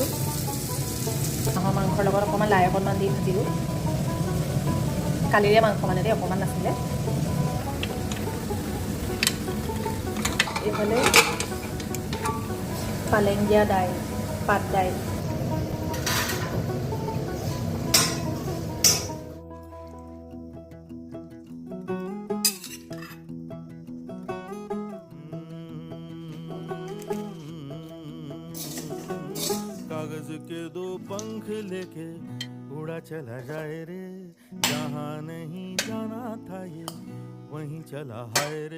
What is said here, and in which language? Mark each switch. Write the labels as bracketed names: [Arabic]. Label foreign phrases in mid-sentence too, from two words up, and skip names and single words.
[Assamese] হাঁহৰ মাংসৰ লগত অকণমান লাই অকণমান দি ভাজিলোঁ। কালিৰে মাংস মানে দেই, অকণমান নাছিলে। এইফালে পালেং দিয়া দাইল, পাত দাইল। [Hindi] कागज के दो पंख लेके उड़ा चला जाए रे, जहाँ नहीं जाना था ये वहीं चला हाय रे।